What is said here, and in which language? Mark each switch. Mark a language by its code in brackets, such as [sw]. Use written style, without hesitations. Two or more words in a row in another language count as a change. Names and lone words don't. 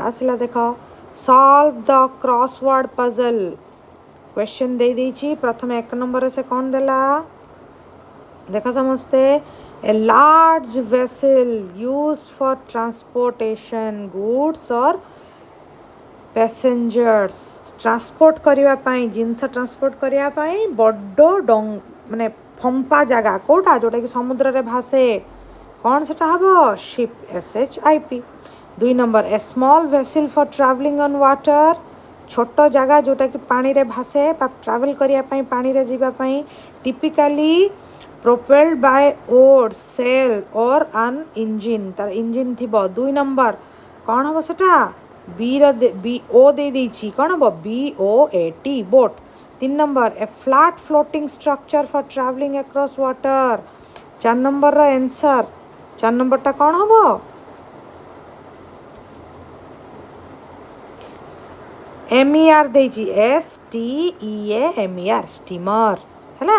[or] ଆସିଲା ଦେଖ, [en] solve the crossword puzzle, [or] କ୍ୱେଶ୍ଚନ୍ ଦେଇଛି, ପ୍ରଥମେ 1 ନମ୍ବରରେ ସେ କ'ଣ ଦେଲା, ଦେଖ ସମସ୍ତେ, [en] a large vessel used for transportation goods or passengers, [or] ଟ୍ରାନ୍ସପୋର୍ଟ କରିବା ପାଇଁ, ଜିନିଷ ଟ୍ରାନ୍ସପୋର୍ଟ କରିବା ପାଇଁ ବଡ଼ ମାନେ ଫମ୍ପା ଜାଗା କେଉଁଟା, ଯେଉଁଟାକି ସମୁଦ୍ରରେ ଭାସେ, କ'ଣ ସେଟା ହେବ, [en] ship, SHIP. 2 ନମ୍ବର, a small vessel for travelling on water, [or] ଛୋଟ ଜାଗା ଯେଉଁଟାକି ପାଣିରେ ଭାସେ ବା ଟ୍ରାଭେଲ୍ କରିବା ପାଇଁ, ପାଣିରେ ଯିବା ପାଇଁ, [en] typically propelled by oars, sail or an engine, [or] ତାର ଇଞ୍ଜିନ୍ ଥିବ। 2 ନମ୍ବର କ'ଣ ହେବ ସେଟା, BO ଦେଇଛି, କ'ଣ ହେବ, BOAT, ବୋଟ୍। [en] 3 ନମ୍ବର, a flat floating structure for travelling across water. [or] 4 ନମ୍ବରର ଆନ୍ସର୍, 4 ନମ୍ବରଟା କ'ଣ ହେବ, MER ଦେଇଛି, STEAMER, ଷ୍ଟିମର ହେଲା।